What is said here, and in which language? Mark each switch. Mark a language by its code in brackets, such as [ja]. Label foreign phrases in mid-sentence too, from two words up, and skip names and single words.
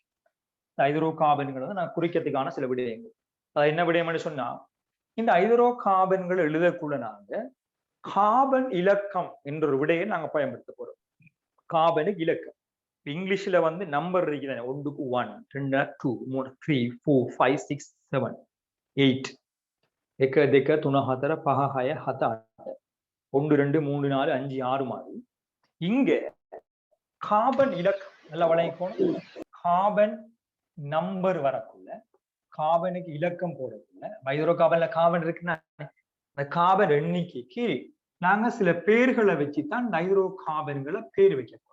[ta] ஹைட்ரோ கார்பன்கள் வந்து நான் குறிக்கிறதுக்கான சில விடயங்கள். அது என்ன விடயம்னு சொன்னா, இந்த ஹைட்ரோ கார்பன்கள் எழுதக்குள்ள நாங்க கார்பன் இலக்கம் என்ற ஒரு விடையை நாங்க பயன்படுத்த போறோம். கார்பனுக்கு இலக்கம் இங்கிலீஷ்ல வந்து நம்பர் இருக்கிறேன். 1க்கு 1, 2 2, 3 3 4 5 6 7 8 [si] එක දෙක තුන හතර පහ හය හත අට [ta] 1 2 3 4 5 6 மாதிரி இங்க கார்பன் இலக்கம் நல்லா வளைக்கணும். கார்பன் நம்பர் வரக்குள்ள கார்பனுக்கு இலக்கம் போடக்குள்ள ஹைட்ரோ கார்பன்ல கார்பன் இருக்குன்னா அந்த கார்பன் எண்ணிக்கைக்கு நாங்க சில பேர்களை வச்சுதான் ஹைட்ரோ கார்பன்களை பேர் வைக்க போறோம்.